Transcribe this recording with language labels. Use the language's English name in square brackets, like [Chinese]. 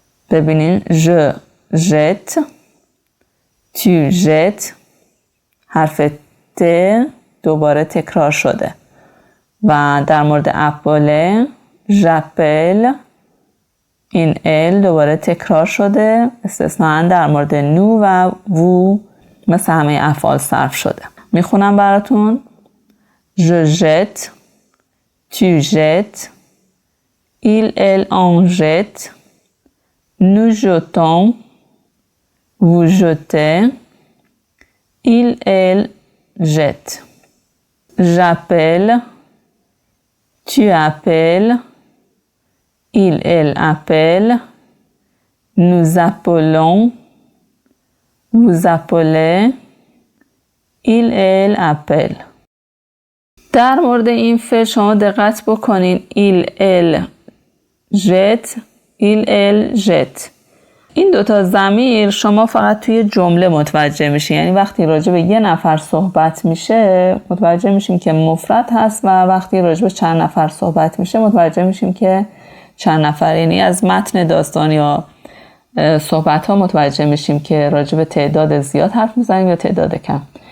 [Persian] ببینین ژ ژت، تو ژت، حرف ت دوباره تکرار شده. و در مورد اپله ژاپل، این ال دوباره تکرار شده، استثناءً در مورد نو و وو مثل همه افعال صرف شده. میخونم براتون. [French] Je jette, tu jettes, il, elle en jette, nous jetons, vous jetez, il, elle jette. J'appelle, tu appelles, il, elle appelle, nous appelons, vous appelez, il, elle appelle. [Persian] در مورد این فعل شما دقت بکنین. [French] il, elle jette, il, elle jette. [Persian] این دوتا ضمیر شما فقط توی جمله متوجه میشین، یعنی وقتی راجع به یه نفر صحبت میشه متوجه میشیم که مفرد هست و وقتی راجع به چند نفر صحبت میشه متوجه میشیم که چند نفر، یعنی از متن داستان یا صحبت ها متوجه میشیم که راجع به تعداد زیاد حرف میزنیم یا تعداد کم.